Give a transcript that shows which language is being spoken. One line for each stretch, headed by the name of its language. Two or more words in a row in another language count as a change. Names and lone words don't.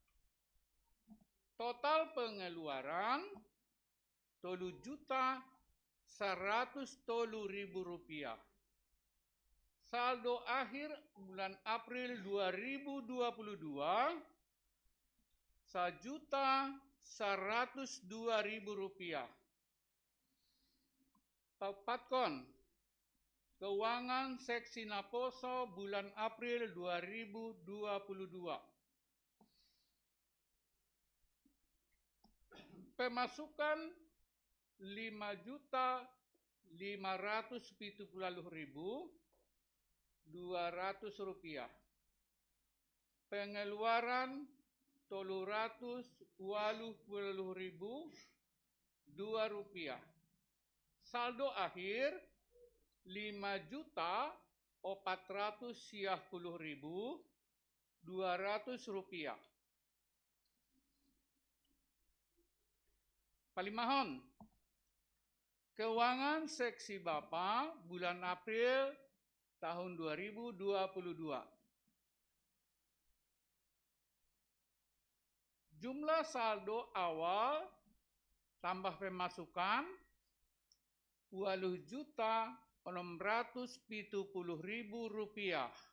Indonesian: Total pengeluaran 3.110.000 rupiah. Saldo akhir bulan April 2022 1.102.000 rupiah. Papatkon keuangan seksi Naposo bulan April 2022. Pemasukan 5.570.200 rupiah. Pengeluaran 380.000 rupiah. Saldo akhir 5.410.200 rupiah.
Batak Toba: Palimahon.
Indonesian: Keuangan seksi Bapa bulan April tahun 2022. Jumlah saldo awal tambah pemasukan 20.670.000 rupiah.